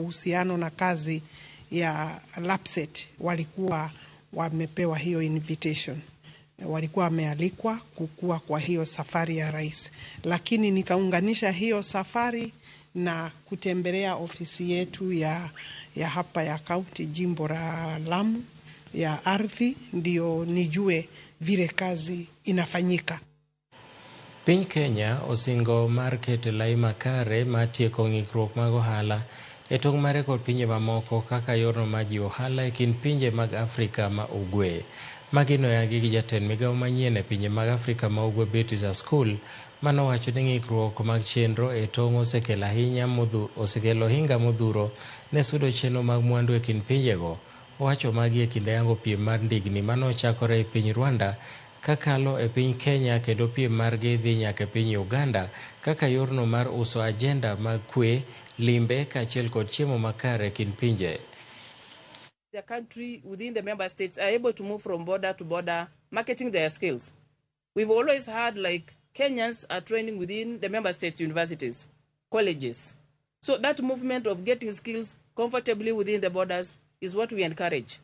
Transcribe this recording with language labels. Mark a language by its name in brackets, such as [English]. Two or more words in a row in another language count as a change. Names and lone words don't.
[Swahili] uhusiano na kazi ya LAPSSET walikuwa wamepewa hiyo invitation, walikuwa wamealikwa kukua kwa hiyo safari ya rais, lakini nikaunganisha hiyo safari na kutembelea ofisi yetu ya hapa ya kaunti jimbo la Lamu ya ardhi, ndio nijue vile kazi inafanyika. [Luo (Kenya and Tanzania)] Piny Kenya osingo mar keto lai makare mar tieko ng'ikruok mag ohala e tong' mare kod pinje mamoko kaka yorno mar jiwo ohala e kind pinje mag Afrika ma ugwe. Magi noyangi gi jatend migawo manyien e pinje mag Afrika ma ugwe Beatrice Askul, manowacho ni ng'ikruok mag chenro e tong' osekelo hinga modhuro ne sudo chenro mag mwandu e kind pinjego. Owacho magi e kinde yango piem mar ndigni manochakore e piny Rwanda kakalo e piny Kenya, kendo piem margi dhi nyaka e piny Uganda kaka yorno mar uso ajenda mag kwe, limbe kaachiel kod chiemo makare kind pinje. [English] The country within the member states are able to move from border to border, marketing their skills. We've always had like Kenyans are training within the member states universities, colleges. So that movement of getting skills comfortably within the borders is what we encourage.